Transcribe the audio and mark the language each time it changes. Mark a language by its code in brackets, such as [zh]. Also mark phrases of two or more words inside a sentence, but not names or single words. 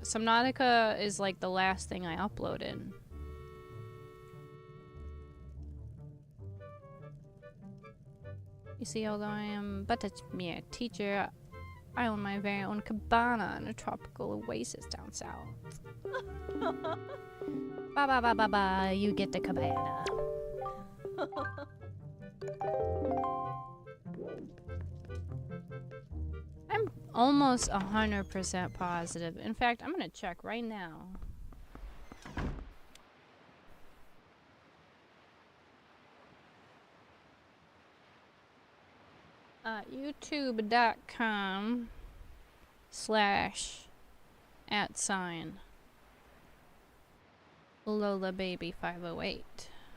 [en] Subnautica is like the last thing I uploaded. You see, although I am but a mere teacher, I own my very own cabana in a tropical oasis down south. Ba ba ba ba ba, you get the cabana. I'm almost 100% positive. In fact, I'm gonna check right now. YouTube.com/@ Lola Baby 508.